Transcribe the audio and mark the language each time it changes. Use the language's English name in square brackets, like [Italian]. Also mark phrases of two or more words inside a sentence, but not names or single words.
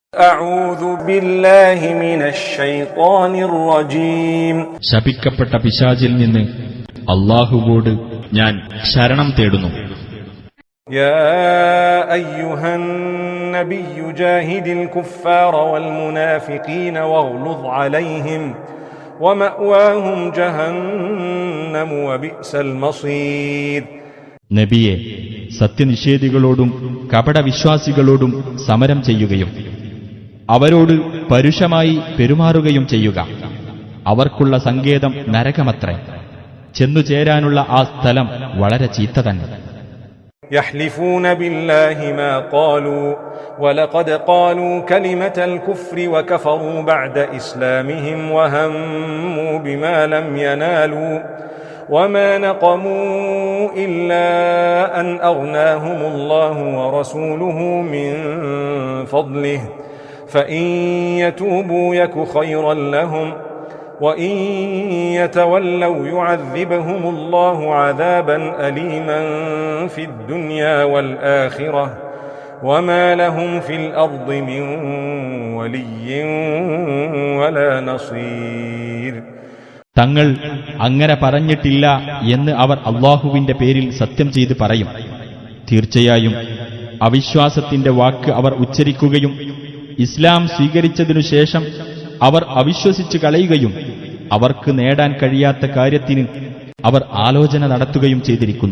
[Arabic] أعوذ بالله من الشيطان الرجيم [Malayalam] ശപിക്കപ്പെട്ട പിശാചിൽ നിന്ന് അല്ലാഹുവോട് ഞാൻ ശരണം തേടുന്നു. [Arabic] يا أيها النبي جاهد الكفار والمنافقين واغلظ عليهم ومأواهم جهنم وبئس المصير. [Malayalam] നബിയെ, സത്യനിഷേധികളോടും കപടവിശ്വാസികളോടും സമരം ചെയ്യുകയും അവരോട് പരുഷമായി പെരുമാറുകയും ചെയ്യുക. അവർക്കുള്ള സങ്കേതം നരകമത്രേ. ചെന്നുചേരാനുള്ള ആ സ്ഥലം വളരെ ചീത്ത തന്നെ. [Arabic] يحلفون بالله ما قالوا ولقد قالوا كلمة الكفر وكفروا بعد إسلامهم وهموا بما لم ينالوا وما نقموا إلا أن أغناهم الله ورسوله من فضله فإن يتوبوا يك خيرا لهم وإن يتولوا يعذبهم الله عذابا أليما في الدنيا والآخرة وما لهم في الأرض من ولي ولا نصير. [Malayalam] തങ്ങൾ അങ്ങനെ പറഞ്ഞിട്ടില്ല എന്ന് അവർ അല്ലാഹുവിന്റെ പേരിൽ സത്യം ചെയ്ത് പറയും. തീർച്ചയായും അവിശ്വാസത്തിന്റെ വാക്ക് അവർ ഉച്ചരിക്കുകയും ഇസ്ലാം സ്വീകരിച്ചതിനു ശേഷം അവർ അവിശ്വസിച്ചു കളയുകയും അവർക്ക് നേടാൻ കഴിയാത്ത കാര്യത്തിന് അവർ ആലോചന നടത്തുകയും ചെയ്തിരിക്കുന്നു.